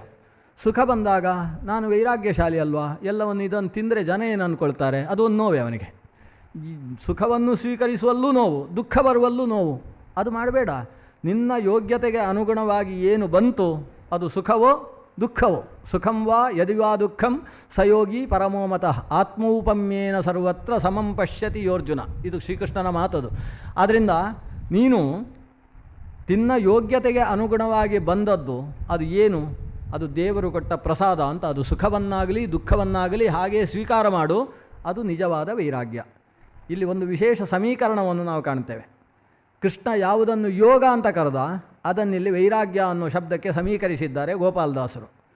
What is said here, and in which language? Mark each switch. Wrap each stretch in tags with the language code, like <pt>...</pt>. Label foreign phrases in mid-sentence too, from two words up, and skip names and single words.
<kn>ಸುಖ ಬಂದಾಗ ನಾನು ವೈರಾಗ್ಯಶಾಲಿ ಅಲ್ವಾ, ಎಲ್ಲವನ್ನು ಇದನ್ನು ತಿಂದರೆ ಜನ ಏನು ಅಂದ್ಕೊಳ್ತಾರೆ, ಅದು ಒಂದು ನೋವೇ ಅವನಿಗೆ. ಸುಖವನ್ನು ಸ್ವೀಕರಿಸುವಲ್ಲೂ ನೋವು, ದುಃಖ ಬರುವಲ್ಲೂ ನೋವು. ಅದು ಮಾಡಬೇಡ. ನಿನ್ನ ಯೋಗ್ಯತೆಗೆ ಅನುಗುಣವಾಗಿ ಏನು ಬಂತು ಅದು ಸುಖವೋ ದುಃಖವೋ.</kn> <sa>ಸುಖಂ ವಾ ಯದಿವಾ ದುಃಖಂ ಸಯೋಗಿ ಪರಮೋಮತಃ ಆತ್ಮೌಪಮ್ಯೇನ ಸರ್ವತ್ರ ಸಮಂ ಪಶ್ಯತಿ ಯೋರ್ಜುನ.</sa> <kn>ಇದು ಶ್ರೀಕೃಷ್ಣನ ಮಾತದು. ಆದ್ದರಿಂದ ನೀನು ನಿನ್ನ ಯೋಗ್ಯತೆಗೆ ಅನುಗುಣವಾಗಿ ಬಂದದ್ದು ಅದು ಏನು, ಅದು ದೇವರು ಕೊಟ್ಟ ಪ್ರಸಾದ ಅಂತ. ಅದು ಸುಖವನ್ನಾಗಲಿ ದುಃಖವನ್ನಾಗಲಿ ಹಾಗೇ ಸ್ವೀಕಾರ ಮಾಡು, ಅದು ನಿಜವಾದ ವೈರಾಗ್ಯ. ಇಲ್ಲಿ ಒಂದು ವಿಶೇಷ ಸಮೀಕರಣವನ್ನು ನಾವು ಕಾಣ್ತೇವೆ. ಕೃಷ್ಣ ಯಾವುದನ್ನು ಯೋಗ ಅಂತ ಕರೆದ ಅದನ್ನಿಲ್ಲಿ ವೈರಾಗ್ಯ ಅನ್ನೋ ಶಬ್ದಕ್ಕೆ ಸಮೀಕರಿಸಿದ್ದಾರೆ ಗೋಪಾಲದಾಸರು.</kn>